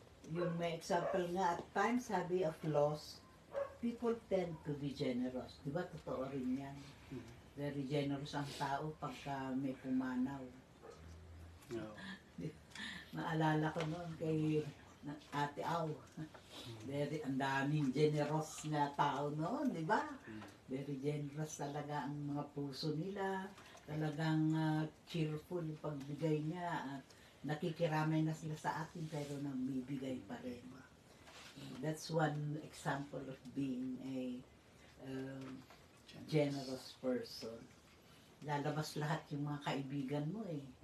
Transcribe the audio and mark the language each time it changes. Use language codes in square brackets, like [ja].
[tl] Yung may example nga [en] at times, sabi of loss, people tend to be generous. [tl] Di ba? Totoo rin yan. [en] Very generous [tl] ang tao pagka may pumanaw. No. Maalala ko noon kay Ate Aw. Very, ang daming generous na tao noon, di ba? [en] Very generous [tl] talaga ang mga puso nila. Talagang cheerful yung pagbigay niya. At nakikiramay na sila sa atin pero nambibigay pa rin. [en] That's one example of being a generous person. [tl] Lalabas lahat yung mga kaibigan mo eh.